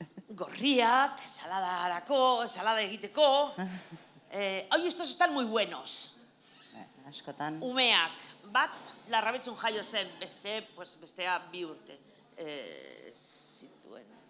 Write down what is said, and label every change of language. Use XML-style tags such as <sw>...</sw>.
<eu>Gorriak, salada egiteko.</eu> <es>Hoy estos están muy buenos.</es> <eu>Askotan. Umeak, bat larrabetzun jaio zen, bestea 2 urte zituen.</eu>